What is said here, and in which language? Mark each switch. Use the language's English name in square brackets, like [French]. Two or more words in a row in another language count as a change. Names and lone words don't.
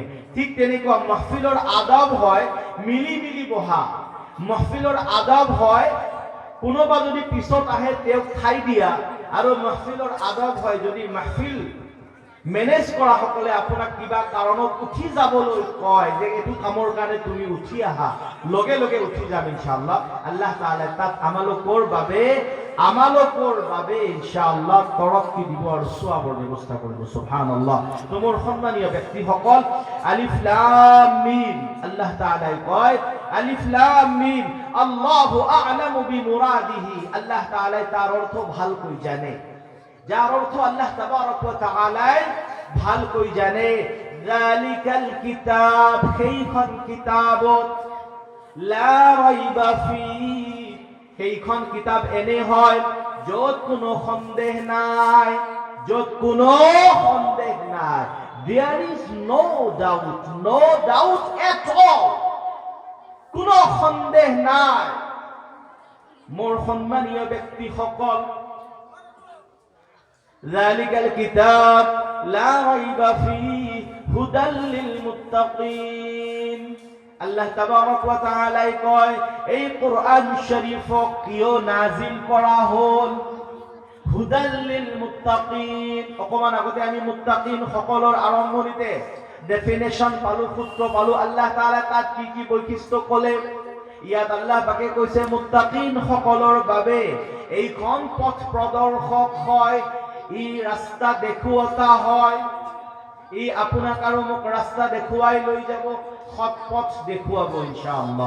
[Assamese] ঠিক তেনেকুৱা মাহফিলৰ আদাব হয় মিলি বহা, মাহফিলৰ আদাব হয় কোনোবা যদি পিছত আহে তেওঁক ঠাই দিয়া, আৰু মাহফিলৰ আদাব হয় যদি মাহফিল মেনেজ কৰা সকলে আপোনাক কিবা কাৰণত উঠি যাবলৈ কয় যে এইটো কামৰ কাৰণে তুমি উঠি আহা, লগে লগে উঠি যাম ইনশাআল্লাহ। [Arabic] الله تعالى [Assamese] তাত আমালোকৰ বাবে ইনশাআল্লাহ তৰক্কি দিব আৰু সোৱাবৰ ব্যৱস্থা কৰিব। সুবহানাল্লাহ। মোৰ সন্মানীয় ব্যক্তিসকল, [Arabic] الم, [Assamese] আল্লাহ তাআলাই কয় [Arabic] الم الله أعلم بمراده, [Assamese] আল্লাহ তাআলাই তাৰ অৰ্থ ভালকৈ জানে, যার অর্থ [Arabic] الله تبارك وتعالى [Assamese] ভালকৈ জানে। [Arabic] ذلك الكتاب, [Assamese] সেইখন কিতাবত, [Arabic] لا ريب في, [Assamese] সেইখন কিতাব এনে হয় য'ত কোনো সন্দেহ নাই, য'ত কোনো সন্দেহ নাই। [English] There is no doubt at all, [Assamese] কোনো সন্দেহ নাই। মোৰ সন্মানীয় ব্যক্তিসকল, [Arabic] ذلك الكتاب لا ريب فيه هدى للمتقين, الله تبارك وتعالى [Assamese] কয় এই কোরআন শরীফক কিয় নাজিল করা হল? [Arabic] هدى للمتقين. [Assamese] অকমান আগতে আমি মুত্তাকিন সকলৰ আৰম্ভণিতে ডেফিনেশন পালো, সূত্ৰ পালো। [Arabic] الله تعالى [Assamese] তাত কি বৈশিষ্ট্য ক'লে? ইয়াত আল্লাহ পাকে কৈছে মুত্তাকিন সকলৰ বাবে এইখন পথ প্ৰদৰ্শক হয়, ই ৰাস্তা দেখুৱাতা হয়, ই আপোনাক আৰু মোক ৰাস্তা দেখুৱাই লৈ যাব, সৎ পথ দেখুৱাব ইনশাআল্লাহ।